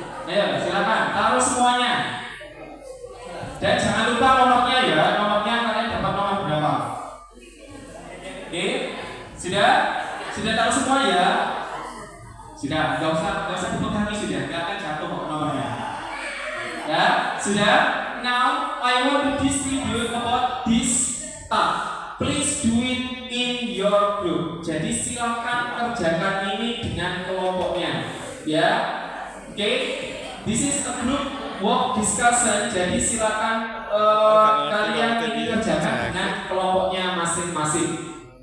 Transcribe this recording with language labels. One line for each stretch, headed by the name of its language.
Indonesian: Ayo, silakan taruh semuanya. Dan jangan lupa nomornya ya, nomornya kalian dapat nomor berapa? Oke, sudah? Sudah taruh semua ya? Sudah, nggak usah dipegangi sudah, nggak akan jatuh kok nomornya. Ya, sudah.
English: Now I want to distribute about this task. Please do it in your group.
Indonesian: Jadi silakan kerjakan ini dengan kelompoknya. Ya, oke.
English: This is a group work discussion.
Indonesian: Jadi silakan kalian ini kerjakan dengan kelompoknya masing-masing.